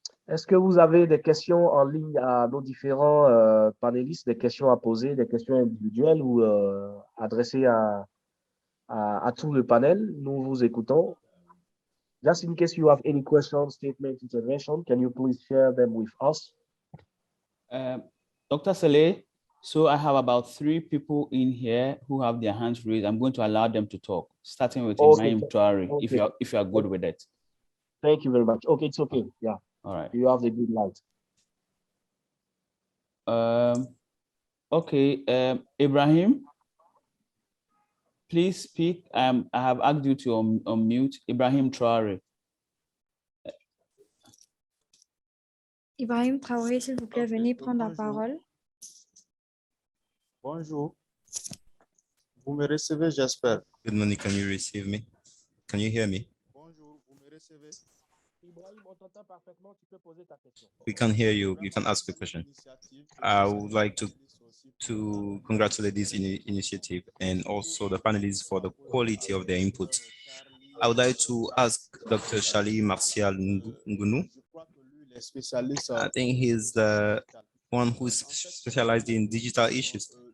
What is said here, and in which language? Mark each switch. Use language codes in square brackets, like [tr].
[fr] Est-ce que vous avez des questions en ligne à nos différents panélistes, des questions à poser, des questions individuelles ou adressées à tout le panel? Nous vous écoutons. [en] Just in case you have any questions, statement, intervention, can you please share them with us? Dr. Saleh, so I have about 3 people in here who have their hands raised. I'm going to allow them to talk, starting with Ibrahim Traore, if you are good with it. Thank you very much. Okay, it's okay. Yeah. All right. You have the green light. Okay, Ibrahim, please speak. I have asked you to unmute Ibrahim Traore. [fr] Ibrahim Traoré, s'il vous plaît, venez prendre la parole. Bonjour. Vous me recevez, j'espère. [en] Good morning. Can you receive me? Can you hear me? [fr] Bonjour, vous me recevez? Ibrahim, on t'entend parfaitement. Tu peux poser ta question. [en] We can hear you. You can ask the question. I would like to congratulate this initiative and also the panelists for the quality of their input. I would like to ask Dr. Charlie Martial Ngunu. I think he's the one who's specialized in digital issues.